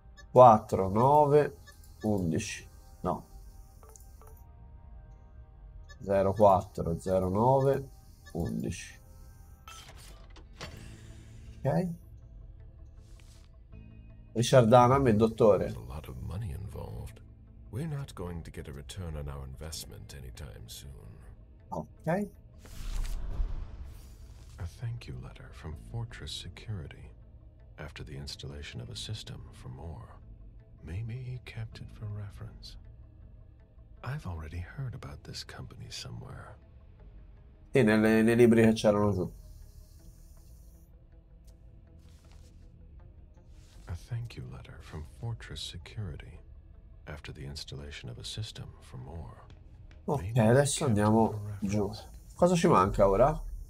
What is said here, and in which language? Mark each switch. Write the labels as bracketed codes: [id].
[it] 4, 9, 11. No. 0, 4, 0, 9, 11. Ok. Richard Dunham, il dottore. [en] A lot of money involved. We're not going to get a return on our investment anytime soon. Ok. A thank you letter from Fortress Security. After the installation of a system for more. Maybe he kept it for reference. I've already heard about this company somewhere. [it] Sì, nei libri che c'erano giù. [en] A thank you letter from Fortress Security. After the installation of a system for more. [it] Ok, adesso andiamo giù. Cosa ci manca ora?